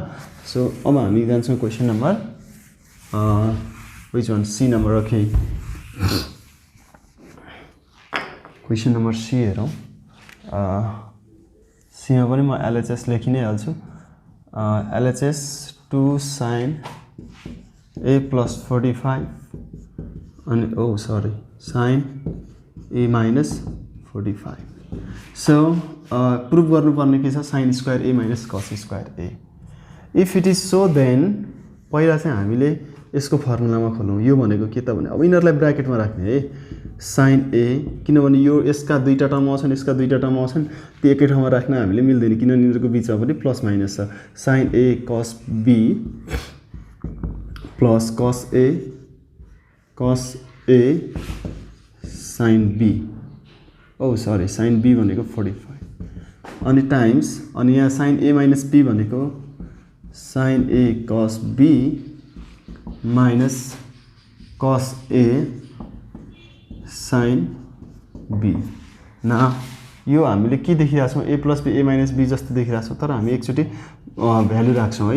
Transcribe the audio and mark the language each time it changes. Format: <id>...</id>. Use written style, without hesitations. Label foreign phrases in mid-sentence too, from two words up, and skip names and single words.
<ne>सो अब हामी जान्छौँ</ne> <en>question number which one</en> <ne>C नम्बर। ओके,</ne> <en>question number C</en> <ne>हेरौँ। C मा पनि म LHS लेखि नै हाल्छु।</ne> <en>LHS 2 sin A plus 45 अनि sin A minus 45।</en> <ne>सो प्रुभ गर्नुपर्ने के छ</ne> <en>sin square A minus cos square A। if it is so then</en> <ne>पहिला चाहिँ हामीले यसको फर्मुलामा खोलौँ। यो भनेको के त भने अब यिनीहरूलाई ब्राकेटमा राख्ने है,</ne> <en>sin A,</en> <ne>किनभने यो यसका दुईटा टर्म आउँछन्, यसका दुईटा टर्म आउँछन्, त्यो एकै ठाउँमा राख्न हामीले मिल्दैन किनभने यिनीहरूको बिचमा पनि</ne> <en>plus minus</en> <ne>छ।</ne> <en>sin A cos B प्लस cos A sin B। sin B भनेको 45 अनि टाइम्स</en> <ne>अनि यहाँ</ne> <en>sin A minus B भनेको sin A cos B minus cos A sin B.</en> <ne>न यो हामीले के देखिरहेको छौँ,</ne> <en>A plus B A minus B</en> <ne>जस्तो देखिरहेको छौँ, तर हामी एकचोटि भ्यालु राख्छौँ है।</ne>